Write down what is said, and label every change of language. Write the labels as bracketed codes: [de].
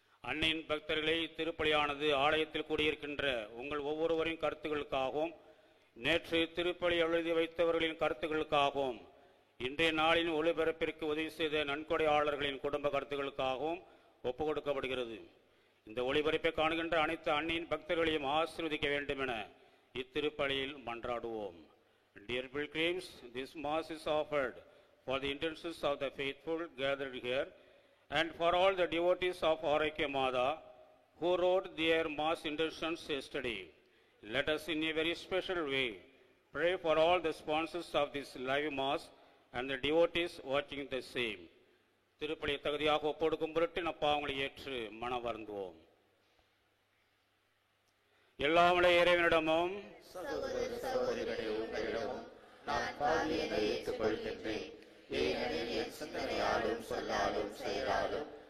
[ta] அன்னையின் பக்தர்களை, திருப்பலியானது ஆலயத்தில் கூடியிருக்கின்ற உங்கள் ஒவ்வொருவரின் கருத்துக்களுக்காகவும், நேற்று திருப்பலி எழுதி வைத்தவர்களின் கருத்துக்களுக்காகவும், இன்றைய நாளின் ஒளிபரப்பிற்கு உதவி செய்த நன்கொடையாளர்களின் குடும்ப கருத்துக்களுக்காகவும் ஒப்புக் கொடுக்கப்படுகிறது. இந்த ஒளிபரப்பை காணுகின்ற அனைத்து அன்னையின் பக்தர்களையும் ஆசீர்வதிக்க வேண்டும் என இத்திருப்பலியில் மன்றாடுவோம். [en] Dear pilgrims, this mass is offered for the intentions of the faithful gathered here and for all the devotees of Araikya Mada who wrote their mass intentions yesterday. Let us in a very special way pray for all the sponsors of this live mass and the devotees watching the same. [ta] திருப்பலி தகுதியாக ஒப்பொடுக்கும் பொருட்டு நம் பாவங்களை ஏற்று மனம் வருந்துவோம். எல்லாமலை இறைவனிடமும் நான் பாவியதை ஏற்றுக்கொள்கின்றேன். ஏனெனில் என் சிந்தனையாலும் சொல்லாலும் செயலாலும்